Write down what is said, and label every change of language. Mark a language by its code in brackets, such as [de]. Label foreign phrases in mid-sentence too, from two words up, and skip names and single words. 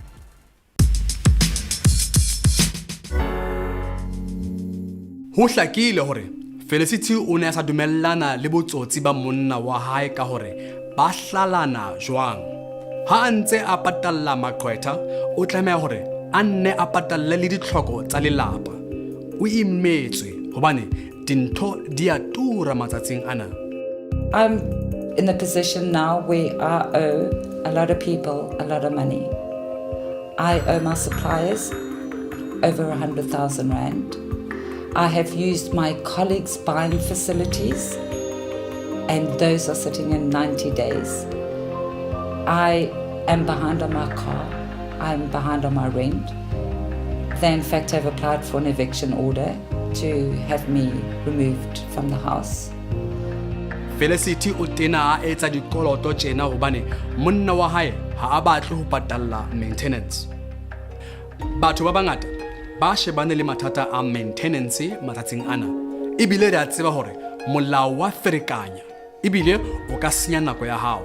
[st] Ho hlakile hore Felicity o ne a sa dumellana le botsotsi ba monna wa hae ka hore ba hlalana jwang. Ha ntse a patalla maqwetha, o tlameha hore a nne a patalle le ditlhoko tsa lelapa. O imetswe hobane dintho di a tura matsatsing ana. [en] I'm in a position now where I owe a lot of people a lot of money. I owe my suppliers over 100,000 Rand. I have used my colleagues' buying facilities, and those are sitting in 90 days. I am behind on my car. I'm behind on my rent. They, in fact, have applied for an eviction order to have me removed from the house. [st] Felicity o tena a etsa dikoloto tjena hobane monna wa hae ha a batle ho patalla maintenance. Batho ba bangata ba shebane le mathata a maintenance matsatsing ana, ebile re a tseba hore molao wa ferekanya ebile o ka senya nako ya hao.